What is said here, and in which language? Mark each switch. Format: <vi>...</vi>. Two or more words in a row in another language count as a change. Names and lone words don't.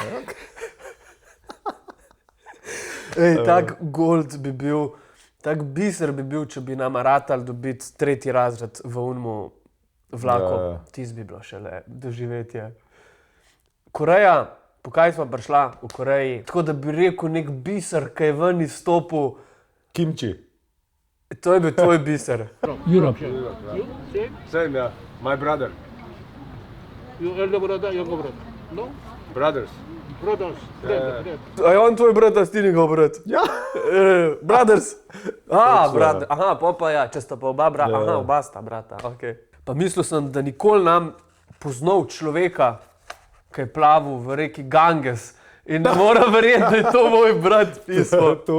<sl>Tak gold bi bil, tak biser bi bil, če bi nama ratali dobiti 3. razred v unmu vlaku. Tis bi bilo šele doživetje. Koreja, po kaj smo prišla v Koreji, tako da bi rekel nek biser, ki je ven izstopil. Kimči. To je bil tvoj biser.</sl> <en>Europe. Same, yeah. My brother. You elder brother, younger brother? No? Brothers. Brothers.</en> <sl>A je on tvoj brat, a si njegov brat? Ja.</sl> <en>Brothers. Brother.</en> <sl>Aha, pa ja, če sta pa oba brata. Aha, oba sta brata, okej. Pa mislil sem, da nikoli nam poznal človeka, ki je plavil v reki Ganges in ne moram verjeti, da je to moj brat pisal.</sl>